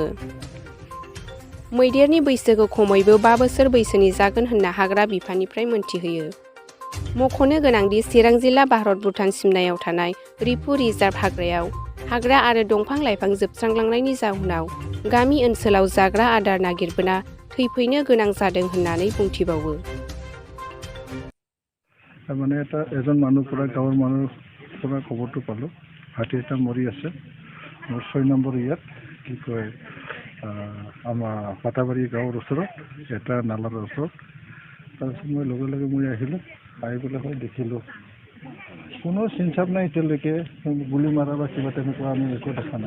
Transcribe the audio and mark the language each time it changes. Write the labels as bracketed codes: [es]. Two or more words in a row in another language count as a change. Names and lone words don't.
[brx] मैदेरनि बैसोखौ खमैबो 5 बोसोर बैसोनि जागोन होनना हाग्रा बिफाननिफ्राय मोनथिहोयो। मख'नो गोनांदि चिरां जिल्ला भारत-भुटान सिमनायाव थानाय रिफु रिजार्भ हाग्रायाव हाग्रा आरो दंफां-लाइफां जोबस्रांलांनायनि जाउनाव गामि ओनसोलाव जाग्रा आदार नागिरबोना थैफैनो गोनां जादों होननानै बुंथिबावो। [as] মানে এজন মানুহ পৰা গাঁৱৰ মানুহ পৰা খবৰটো পালোঁ, হাতী এটা মৰি আছে মোৰ 6 নম্বৰ ইয়াত কি কয় আমাৰ ফাটাবাৰী গাঁৱৰ ওচৰত এটা নালাৰ ওচৰত। তাৰপিছত মই লগে লগে মই আহিলোঁ, আহি পেলাই মই দেখিলোঁ কোনো চিন-চাপ নাই এতিয়ালৈকে, গুলি মাৰা বা কিবা তেনেকুৱা আমি একো দেখা নাই।